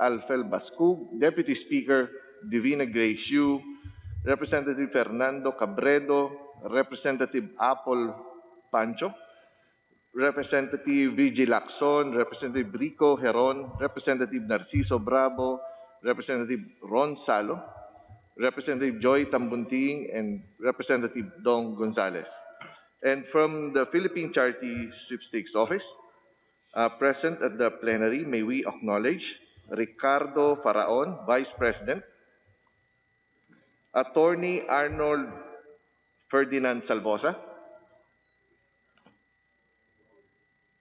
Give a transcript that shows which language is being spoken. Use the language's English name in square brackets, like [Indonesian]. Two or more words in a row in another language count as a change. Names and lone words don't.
[English] Alfel Bascug, Deputy Speaker Divina Grace Yu, Representative Fernando Cabredo, Representative Apple Pancho, Representative VG Laxson, Representative Rico Heron, Representative Narciso Bravo, Representative Ron Salo, Representative Joy Tambunting, and Representative Dong Gonzalez. And from the Philippine Charity Sweepstakes Office, present at the plenary, may we acknowledge Ricardo Faraon, Vice President, Attorney Arnold Ferdinand Salvosa,